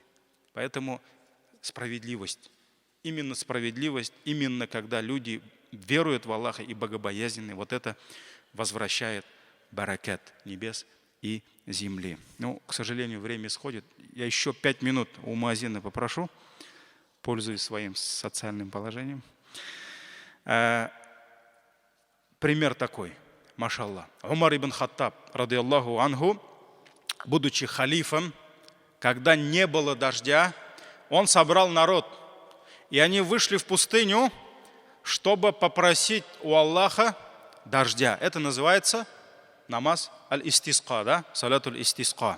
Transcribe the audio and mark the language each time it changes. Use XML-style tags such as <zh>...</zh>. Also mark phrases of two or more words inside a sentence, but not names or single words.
<ru>Поэтому справедливость, именно когда люди веруют в Аллаха и богобоязненны, вот это возвращает баракат небес и земли. Ну, к сожалению, время исходит. Я еще 5 минут у муаззина попрошу, пользуясь своим социальным положением. Пример такой, машаллах. Умар ибн Хаттаб,</ru> <ar>رضي الله عنه,</ar> <ru>будучи халифом, когда не было дождя, он собрал народ, и они вышли в пустыню, чтобы попросить у Аллаха дождя. Это называется намаз аль-истисқа, да?</ru> <ar>صلاة الاستسقاء.</ar>